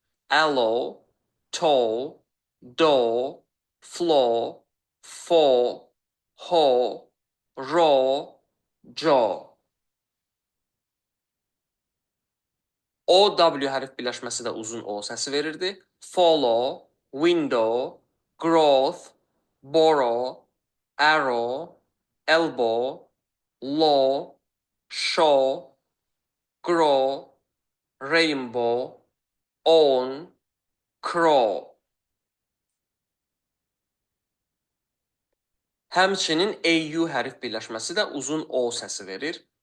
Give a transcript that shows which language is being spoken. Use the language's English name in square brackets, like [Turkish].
[English] Aloe, toe, door, floor, for, ho, raw, jaw. [Azerbaijani] O-W hərf birləşməsi də uzun O səsi verirdi. [English] Follow, window, growth, borrow, arrow, elbow, law, show, grow, rainbow, own, crow. [Azerbaijani] Həmçinin AU hərf birləşməsi də uzun O səsi verir.